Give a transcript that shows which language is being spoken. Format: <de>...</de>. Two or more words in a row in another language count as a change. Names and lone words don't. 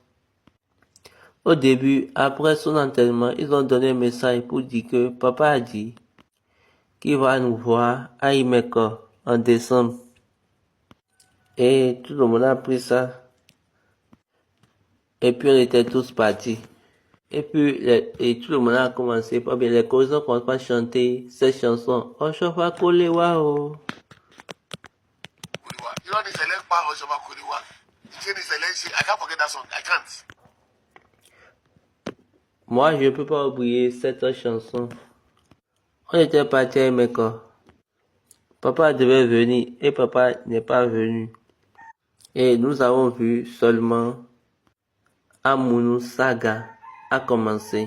<fr>Au début, après son enterrement, ils ont donné un message pour dire que papa a dit qu'il va nous voir à Imeko en décembre. Et tout le monde a pris ça. Et puis on était tous partis. Et puis et tout le monde a commencé, pas bien, les chorus ont commencé à chanter cette chanson.</fr> <yo>Oshofa Kolewa o. Kòríwá irọ́ ni ìṣẹ̀lẹ̀ ń pa ọ̀ṣọ́fà Kòríwá ìṣe ni ìṣẹ̀lẹ̀ ń ṣe.</yo> <en>I can't forget that song. I can't.</en> <fr>Moi, je ne peux pas oublier cette chanson. On était partis à Imeko. Papa devait venir et papa n'est pas venu. Et nous avons vu seulement Amunu Saga a commencé.</fr>